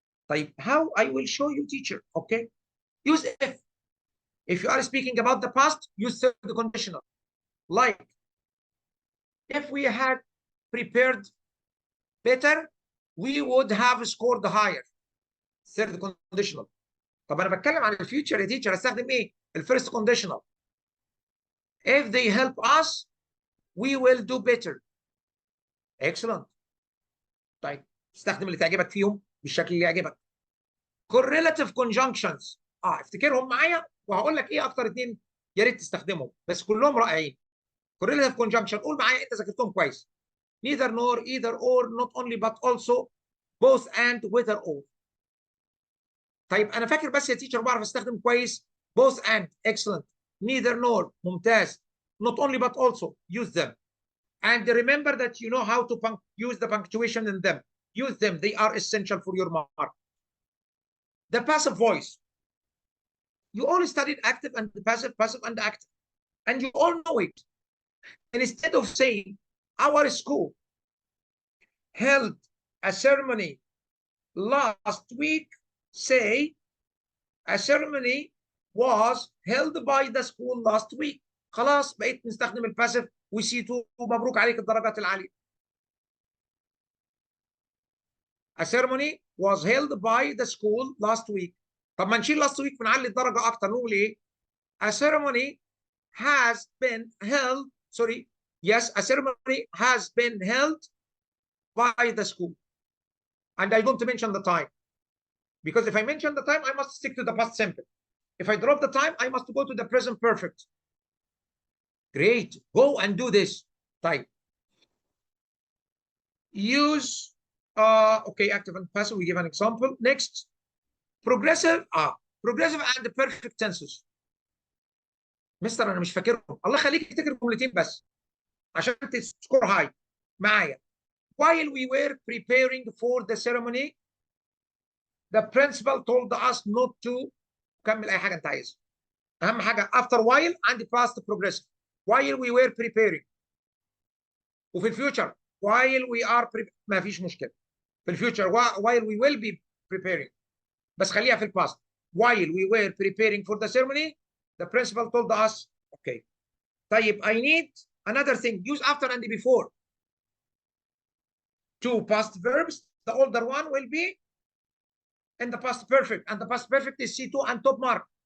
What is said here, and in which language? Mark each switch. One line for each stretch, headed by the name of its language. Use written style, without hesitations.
Arabic: طيب,
English: how I will show you, teacher? Okay, use if. If you are speaking about the past, use third conditional. Like, if we had prepared better, we would have scored higher. Third conditional.
Arabic: طب انا بتكلم عن الفيوتشر يا تيتشر، استخدم ايه؟ الفيرست conditional.
English: If they help us, we will do better. Excellent.
Arabic: طيب استخدم اللي تعجبك فيهم بالشكل اللي يعجبك.
English: Correlative conjunctions.
Arabic: افتكرهم معايا وهقول لك ايه اكتر اتنين يا ريت تستخدمهم، بس كلهم رائعين. Correlative conjunction، قول معايا انت ذاكرتهم كويس.
English: Neither nor, either or, not only but also, both and, whether or.
Arabic: طيب انا فاكر بس يا تيتشر بعرف استخدم كويس both and.
English: Excellent. Neither nor،
Arabic: ممتاز.
English: Not only but also, use them. And remember that you know how to use the punctuation in them. Use them. They are essential for your mark. The passive voice. You all studied active and passive, passive and active. And you all know it. And instead of saying, our school held a ceremony last week, say, a ceremony was held by the school last week.
Arabic: خلاص بقيت نستخدم الباسيف وسيتو ومبروك عليك الدرجات العالية.
English: A ceremony was held by the school last week.
Arabic: طب ما نشيل
English: last week
Arabic: ونعلي الدرجة أكتر، نقول إيه؟
English: A ceremony has been held, sorry, yes, a ceremony has been held by the school. and I don't mention the time. Because if I mention the time, I must stick to the past simple. If I drop the time, I must go to the present perfect. Great. Go and do this. Type. Use, okay, active and passive. We give an example. Next, progressive and perfect tenses.
Arabic: مستر انا مش فاكرهم. الله يخليك تفتكر جملتين بس عشان تسكور هاي معايا.
English: While we were preparing for the ceremony, the principal told us not to.
Arabic: كمل اي حاجه انت عايزها. اهم حاجه
English: after while
Arabic: عندي
English: past progressive. While we were preparing.
Arabic: وفي الفيوتشر
English: while we are
Arabic: ما فيش مشكله. في الفيوتشر
English: while we will be preparing.
Arabic: بس خليها في الباست.
English: While we were preparing for the ceremony, the principal told us, okay.
Arabic: طيب,
English: I need another thing. Use after and before. Two past verbs. The older one will be in the past perfect, and the past perfect is C2 and top mark.